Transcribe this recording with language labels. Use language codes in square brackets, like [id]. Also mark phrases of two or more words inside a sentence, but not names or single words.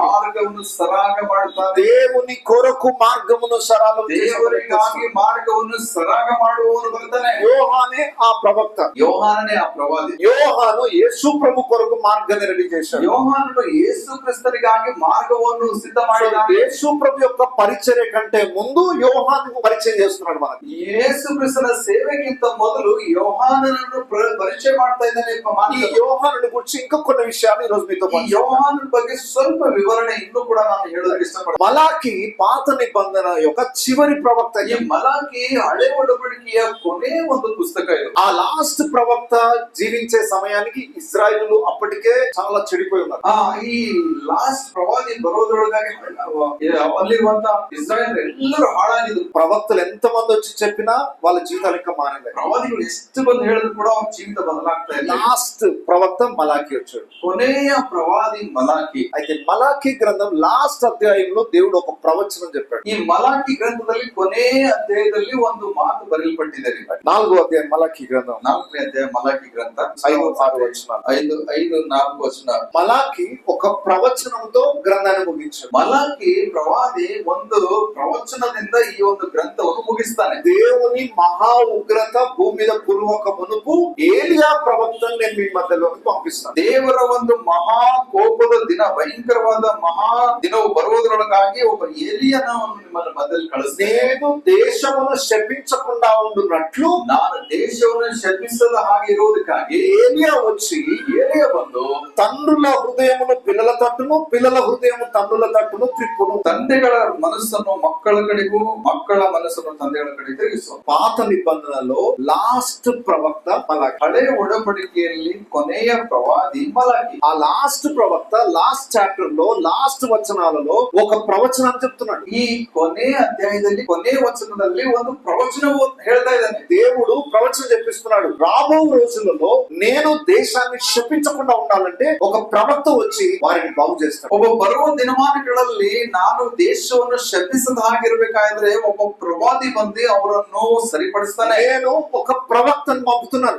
[kn] ಮಾರ್ಗವನ್ನು ಸರಾಗ ಮಾಡುತ್ತಾನೆ. [te] దేవుని కొరకు మార్గమును సరళము [kn] ದೇವರಿಗಾಗಿ ಮಾರ್ಗವನ್ನು ಸರಾಗ ಮಾಡುವವನು ಬರ್ತಾನೆ. [te] యోహానే ఆ ప్రవక్త. [kn] ಯೋಹಾನನೇ ಆ ಪ್ರವಾದಿ. [te] యోహాను యేసు ప్రభు కొరకు మార్గాన్ని రెడీ చేశాడు. [kn] ಯೋಹಾನನು ಯೇಸು ಕ್ರಿಸ್ತನಿಗಾಗಿ ಮಾರ್ಗವನ್ನು ಸಿದ್ಧ ಮಾಡಿದ್ದಾನೆ. [te] యేసు ప్రభు యొక్క పరిచర్య కంటే ముందు యోహాను పరిచయం చేస్తున్నాడు మనకి. [kn] ಯೇಸು ಕ್ರಿಸ್ತನ ಸೇವೆಗಿಂತ ಮೊದಲು ಯೋಹಾನನನ್ನು ಪರಿಚಯ ಮಾಡ್ತಾ ಇದ್ದಾನೆ. [te] ఈ యోహానుని గురించి ఇంకా కొన్ని విషయాలు ఈ రోజు మీతో [kn] ಯೋಹಾನನ ಬಗ್ಗೆ ಸ್ವಲ್ಪ ವಿವರಣೆ ಇನ್ನೂ ಕೂಡ ನಾನು ಹೇಳೋದಕ್ಕೆ ಇಷ್ಟಪಡ್ತೀನಿ. [te] మలాకి పాత నిబంధన యొక్క చివరి ప్రవక్త. [kn] ಈ ಮಲಾಕಿ ಹಳೆ ಒಡಂಬಡಿಕೆಯ ಕೊನೆ ಒಂದು ಪುಸ್ತಕ ಇದು. [te] ఆ లాస్ట్ ప్రవక్త జీవించే సమయానికి ఇజ్రాయేలు అప్పటికే చాలా చెడిపోయి ఉన్నారు. [kn] ಈ ಲಾಸ್ಟ್ ಪ್ರವಾದಿ ಬರೋದ್ರೊಳಗಾಗಿ ಅಲ್ಲಿರುವಂತ ಇಸ್ರಾಯೇಲ್ ಎಲ್ಲರೂ ಹಾಳಾಗಿದ್ರು. [te] ప్రవక్తలు ఎంత మంది వచ్చి చెప్పినా వాళ్ళ జీవితాలు ఇంకా మారలేదు. [kn] ಪ್ರವಾದಿಗಳು ಎಷ್ಟು ಬಂದು ಹೇಳಿದ್ರು ಕೂಡ ಅವ್ರ ಜೀವಿತ ಬದಲಾಗ್ತಾ ಇಲ್ಲ. [te] లాస్ట్ ప్రవక్త మలాకి వచ్చాడు. [kn] ಕೊನೆಯ ಪ್ರವಾದಿ ಮಲಾಕಿ. [te] అయితే మలాకి గ్రంథం లాస్ట్ అధ్యాయంలో దేవుడు ఒక ప్రవచనం చెప్పాడు. [kn] ಈ ಮಲಾಕಿ ಗ್ರಂಥದಲ್ಲಿ ಕೊನೆಯ ಅಧ್ಯಾಯದಲ್ಲಿ ಒಂದು ಮಾತು ಬರೆಯಲ್ಪಟ್ಟಿದೆ. [te] 4వ అధ్యాయం మలాకి గ్రంథం [kn] 4ನೇ ಅಧ್ಯಾಯ ಮಲಾಕಿ ಗ್ರಂಥ [te] 5-6 వచనాలు. [kn] 5-4 ವಚನ. [te] మలాకి ఒక ప్రవచనంతో గ్రంథాన్ని ముగించాడు. [kn] ಮಲಾಕಿ ಪ್ರವಾದಿ ಒಂದು ಪ್ರವಚನದಿಂದ ಈ ಒಂದು ಗ್ರಂಥವನ್ನು ಮುಗಿಸ್ತಾನೆ. [te] దేవుని మహా ఉగ్రత భూమి మీద కురువక మునుపు ఏలియా ప్రవక్తను నేను మీ మధ్యలోకి పంపిస్తాను. [kn] ದೇವರ ಒಂದು ಮಹಾ ಕೋಪದ ದಿನ, ಭಯಂಕರವಾದ ಮಹಾ ದಿನವು ಬರುವುದರೊಳಗಾಗಿ ಒಬ್ಬ ಏಲಿಯನವನ್ನು ನಿಮ್ಮನ್ನ ಮಧ್ಯದಲ್ಲಿ ಕಳಿಸ್ತೇನೆ. [te] నేను దేశమును శపించకుండా ఉండునట్లు [kn] ನಾನು ದೇಶವನ್ನು ಶಪಿಸದ ಹಾಗೆ ಇರುವುದಕ್ಕಾಗಿ [te] ఏలియా వచ్చి [kn] ಏಲಿಯ ಬಂದು [te] తండ్రుల హృదయమును పిల్లల తట్టును పిల్లల హృదయము తండ్రుల తట్టును త్రిప్పును. [kn] ತಂದೆಗಳ ಮನಸ್ಸನ್ನು ಮಕ್ಕಳ ಕಡೆಗೂ ಮಕ್ಕಳ ಮನಸ್ಸನ್ನು ತಂದೆಗಳ ಕಡೆ ತಿರುಗಿಸುವ. [te] పాత నిబంధనలో లాస్ట్ ప్రవక్త మలాకి. [kn] ಹಳೆ ಒಡಂಬಡಿಕೆಯಲ್ಲಿ ಕೊನೆಯ ಪ್ರವಾದಿ ಮಲಾಕಿ. [te] ఆ లాస్ట్ ప్రవక్త [en] last chapter [te] లో లాస్ట్ వచనాలలో ఒక ప్రవచనాన్ని చెప్తున్నాడు. [kn] ಈ ಕೊನೆಯ ಅಧ್ಯಾಯದಲ್ಲಿ ಕೊನೆಯ ವಚನದಲ್ಲಿ ಒಂದು ಪ್ರವಚನವು ಹೇಳ್ತಾ ಇದ್ದಾನೆ. [te] దేవుడు ప్రవచనం చెప్పిస్తున్నాడు. రాబో రోజులలో నేను దేశాన్ని శపించకుండా ఉండాలంటే ఒక ప్రవక్త వచ్చి వారిని బాగు చేస్తాడు. [kn] ಒಬ್ಬ ಬರುವ ದಿನಮಾನಗಳಲ್ಲಿ ನಾನು ದೇಶವನ್ನು ಶಪಿಸದ ಹಾಗಿರ್ಬೇಕಾದ್ರೆ ಒಬ್ಬ ಪ್ರವಾದಿ ಬಂದು ಅವರನ್ನು ಸರಿಪಡಿಸ್ತಾನೆ. [te] నేను ఒక ప్రవక్తను పంపుతున్నాను.